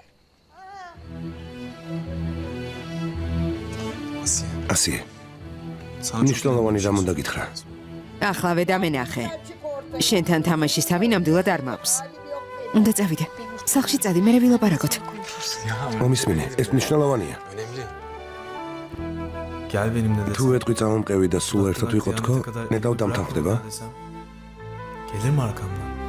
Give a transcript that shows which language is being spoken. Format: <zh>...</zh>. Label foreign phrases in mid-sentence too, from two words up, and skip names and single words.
<ka>ასიე. მნიშვნელოვანი რამ უნდა გითხრა. ახლავე დამენახე. შენთან თამაშის თავი ნამდვილად არ მაქვს. უნდა წავიდე. სახში წადი, მე ვილაპარაკოთ. მომისმინე, ეს მნიშვნელოვანია.</ka> <tr>Önemli. Gel benimle desem.</tr> <ka>თუ ეტყვი წამომყევი და სულ ერთად ვიყოთ თქო, ნედავ დამთანხმდება?</ka> <tr>Gelir mi arkamdan?</tr>